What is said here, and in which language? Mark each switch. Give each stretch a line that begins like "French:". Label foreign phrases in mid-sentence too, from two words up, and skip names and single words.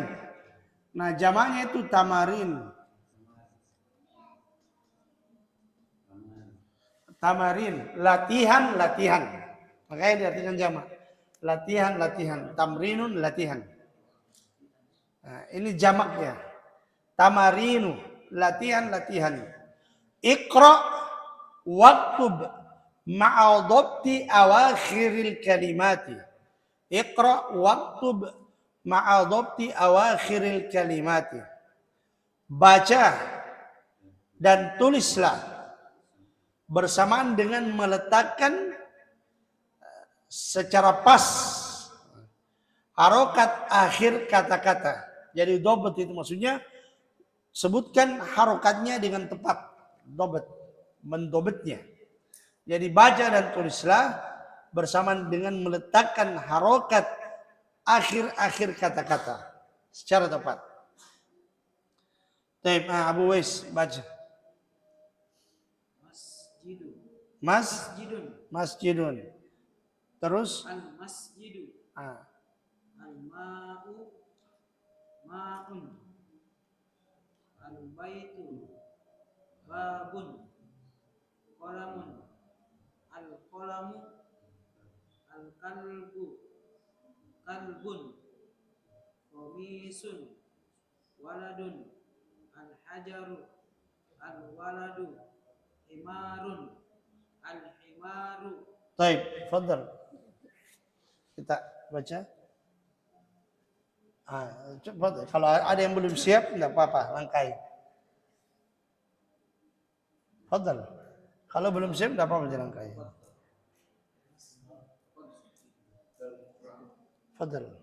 Indonesian: Nah, jamaknya itu tamarin. Tamarin, latihan, latihan. Makanya diartikan jamak. Latihan, latihan. Tamrinun, latihan. Nah, ini jamaknya. Tamarinu, latihan, latihan.
Arabic: اقرأ واكتب مع ضبط أواخر الكلمات. اقرأ واكتب مع ضبط أواخر الكلمات.
Indonesian: Baca dan tulislah bersamaan dengan meletakkan secara pas harokat akhir kata-kata. Jadi dobet itu maksudnya sebutkan harokatnya dengan tepat. Dobet, mendobetnya. Jadi baca dan tulislah bersamaan dengan meletakkan harokat akhir-akhir kata-kata secara tepat. Baik, Abu Wais baca. Masjidun. Terus
Arabic: المسجدُ. الماءُ ماءٌ. البيتُ بابٌ. قلمٌ. القلمُ. الكلبُ كلبٌ. قميصٌ. ولدٌ. الحجرُ. الولدُ. حمارٌ. الحمارُ.
Indonesian: Baik, fadhal. Kita baca. Coba kalau ada yang belum siap enggak apa-apa, langkai. Fadhal. Kalau belum siap enggak apa-apa langkai. Fadhal.